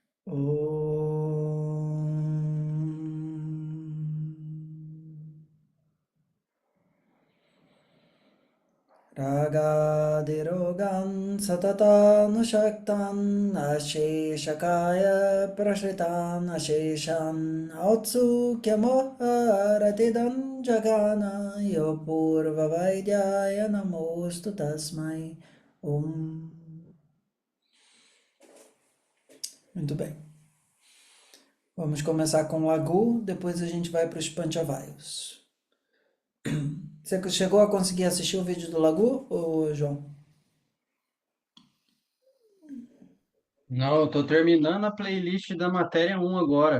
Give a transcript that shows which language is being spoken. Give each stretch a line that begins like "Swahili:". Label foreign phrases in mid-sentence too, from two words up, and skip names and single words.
Sanskrit: रागादिरोगान् सततानुषक्तान् अशेषकाय प्रसृतान् अशेषान् औत्सुक्यमोहरतिदं जगान यो पूर्ववैद्याय नमोऽस्तु तस्मै. Om.
Portuguese: Muito bem. Vamos começar com o Lagu, depois a gente vai para os Panchavayus. Você chegou a conseguir assistir o vídeo do Lagu, ô João? Não, eu tô terminando a playlist da matéria um agora.